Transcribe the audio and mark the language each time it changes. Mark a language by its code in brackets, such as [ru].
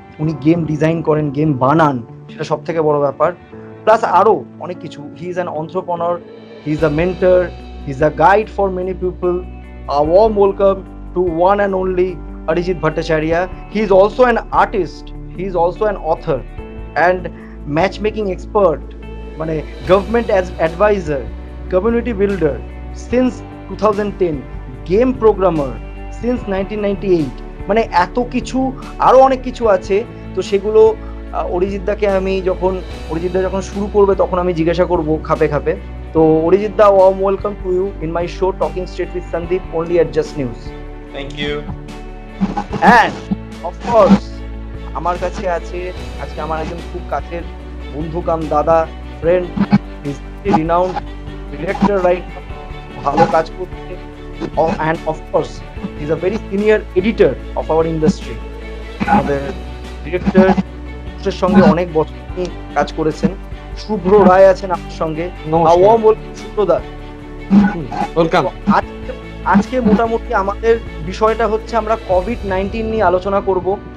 [bn] উনি game design করেন, game বানান, সেটা সব থেকে বড় ব্যাপার। প্লাস আরও অনেক কিছু। [en] He is an entrepreneur, he is a mentor, he is a guide for many people. A warm welcome to one and only Arijit Bhattacharya. He is also an artist, he is also an author and matchmaking expert, মানে government as advisor, community builder since 2010, game programmer since 1998। [bn] মানে এত কিছু, আরও অনেক কিছু আছে। তো সেগুলো অরিজিৎদাকে অরিজিৎদা যখন শুরু করবে তখন আমি জিজ্ঞাসা করব খাপে খাপে। [en] তো অরিজিৎদা, warm welcome to you in my show Talking Straight with Sandeep only at Just News. Thank you. And of course [bn] আমার কাছে আছে আজকে আমার একজন খুব কাছের বন্ধু কাম দাদা, friend, [en] is renowned director, [bn] right, ভালো কাজ করছে। [en] and of course he is a very senior editor of our industry. [bn] আমাদের ডিরেক্টর সঙ্গে অনেক বছর কাজ করেছেন। শুভ্র রায় আছেন আপনার সঙ্গে। শুভ্রদা ওয়েলকাম। আজকে মোটামুটি আমাদের বিষয়টা হচ্ছে আমরা COVID-19 নিয়ে আলোচনা করব।